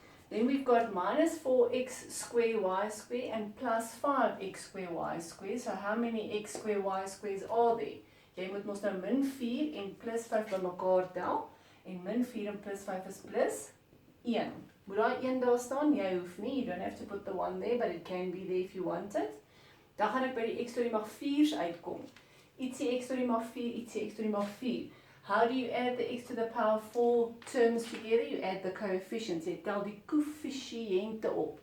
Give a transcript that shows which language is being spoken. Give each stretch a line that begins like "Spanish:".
English: Then we've got minus 4x square y square and plus 5x square y square. So how many x square y squares are there?
Afrikaans: Jy moet mos nou min 4 en plus 5 by mekaar tel. En min 4 en plus 5 is plus 1. Moet daai 1 daar staan? Jy hoef nie.
English: You don't have to put the 1 there, but it can be there if you want it.
Afrikaans: Dan gaan ek by die x tot die mag 4's uitkom. Ietsie x tot die mag 4, ietsie x tot die mag 4.
English: How do you add the x to the power 4 terms together? You add the coefficients.
Afrikaans: Jy tel die koëffisiënte op.